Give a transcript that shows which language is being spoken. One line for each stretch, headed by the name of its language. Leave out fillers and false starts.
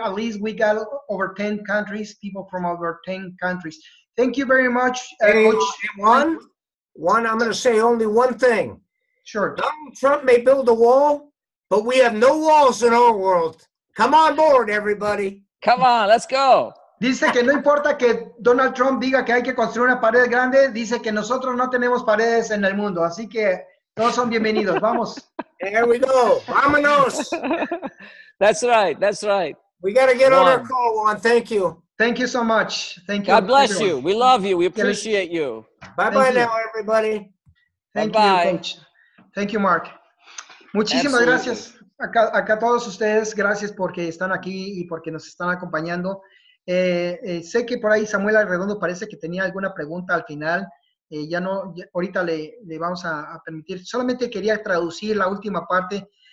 English: At least we got over 10 countries, people from over 10 countries. Thank you very much, Coach. One, I'm going to say only one thing. Sure. Donald Trump may build a wall, but we have no walls in our world. Come on board, everybody. Come on, let's go.
Spanish: Dice que no importa que Donald Trump diga que hay que construir una pared grande, dice que nosotros no tenemos paredes en el mundo, así que todos son bienvenidos. Vamos.
English: There we go.
Spanish: Vámonos.
English: That's right. That's right. We got to get on our call, Juan. Thank you. Thank you so much. Thank you. God bless everyone. you. We love you. We appreciate you. Bye-bye now, everybody. Thank Bye-bye. you, Coach. Thank you, Mark.
Spanish: Muchísimas gracias a todos ustedes. Gracias porque están aquí y porque nos están acompañando. Sé que por ahí Samuel Arredondo parece que tenía alguna pregunta al final. Ahorita le vamos a permitir. Solamente quería traducir la última parte.